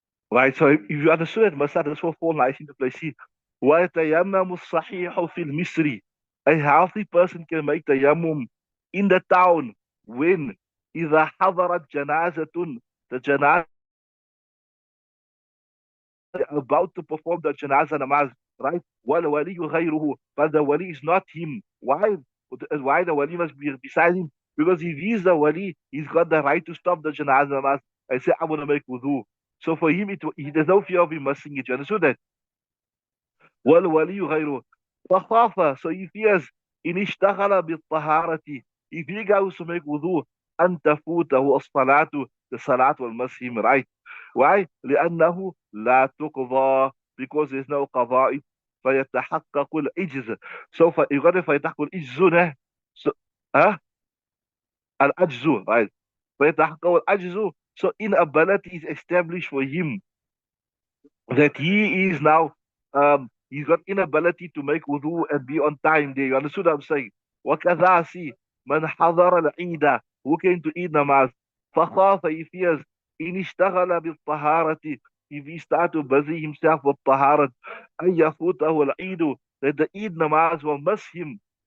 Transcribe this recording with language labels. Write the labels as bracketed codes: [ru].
[en] Right, so if you understood it, Masad, this will fall nice into place. See, [ar] وَيَتَيَمَّمُ الصَّحِيحُ فِي الْمِصْرِ. [en] A healthy person can make tayammum in the town when [ar] إِذَا حَضَرَتْ جَنَازَةٌ. [en] The janazah about to perform the janazah namaz, right? [ar] وَالْوَلِيُّ غَيْرُهُ. [en] But the wali is not him. Why? Why the wali must be beside him? Because if he's the wali, he's got the right to stop the janazah namaz and say, I want to make wudu. So for him, there's no fear of him missing it. You understood that? [ar] والولي غيره فخاف. [en] So he fears [ar] إن اشتغل بالطهارة, [en] if he goes to make wudu, [ar] أن تفوته الصلاة, [en] the salat will miss him, right? Why? [ar] لأنه لا تقضى, [en] because there's no [ar] قضاء. فيتحقق العجز. So يقول فيتحقق العجز هنا. [en] So, [ar] ها العجز, [en] right? [ar] فيتحقق العجز. [en] So inability is established for him, that he is now, he's got inability to make wudu and be on time there. You understood what I'm saying? [ar] وكذا [en] see [ar] من حضر العيد, [en] who came to Eid namaz, [ar] فخاف, [en] he fears [ar] إن اشتغل بالطهارة, [en] if he start to busy himself with taharat, [ar] أن يفوته العيد, [en] that the Eid namaz will miss him.